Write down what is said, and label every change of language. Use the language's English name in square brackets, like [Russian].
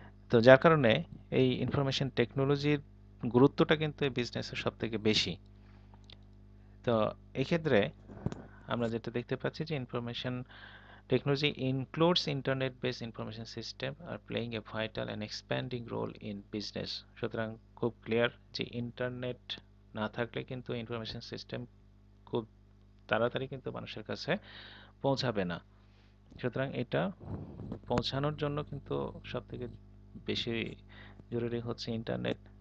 [Bangla] তো যার কারণে এই ইনফরমেশন টেকনোলজির গুরুত্বটা কিন্তু এই বিজনেসের সব থেকে বেশি। তো এক্ষেত্রে আমরা যেটা দেখতে পাচ্ছি যে [English] Information technology includes internet-based information system are playing a vital and expanding role in business. [Bangla] সুতরাং খুব ক্লিয়ার যে ইন্টারনেট না থাকলে কিন্তু ইনফরমেশন সিস্টেম খুব তাড়াতাড়ি কিন্তু মানুষের কাছে পৌঁছাবে না। সুতরাং এটা পৌঁছানোর জন্য কিন্তু সবথেকে বেশি জরুরি হচ্ছে ইন্টারনেট।